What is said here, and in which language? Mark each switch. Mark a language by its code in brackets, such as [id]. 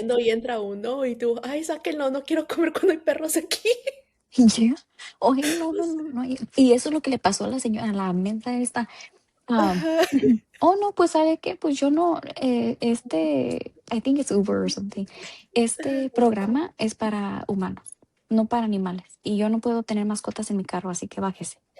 [es] comiendo y entra uno y tú, ay, sáquenlo, no quiero comer cuando hay perros aquí. Ya. Oye, no, no, no, no. Y eso es lo que le pasó a la señora, a la menta esta. am, Ajá. oh, no, pues, ¿sabe qué? Pues yo no, [en] I think it's Uber or something. [es] Este programa es para humanos, no para animales. Y yo no puedo tener mascotas en mi carro, así que bájese.